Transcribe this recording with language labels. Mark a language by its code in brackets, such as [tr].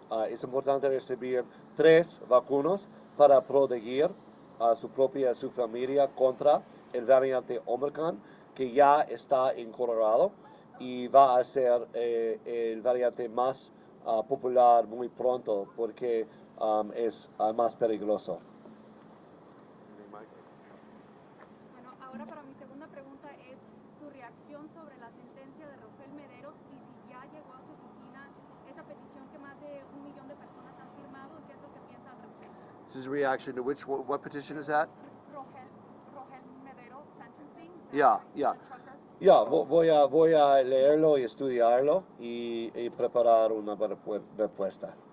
[es] Es importante recibir 3 vacunas para proteger a su propia y a su familia contra el variante Omicron, que ya está en Colorado y va a ser el variante más popular muy pronto porque es más peligroso. Bueno, ahora para mi segunda pregunta es su reacción sobre la sentencia de Rafael Mederos y si ya llegó a su oficina esa petición que más de 1 millón de personas han firmado, ¿qué es lo que piensa al respecto? [en] This is a reaction to what petition is that? Rogel Mederos sentencing. Yeah. [es] Ya, voy a leerlo y estudiarlo y preparar una respuesta.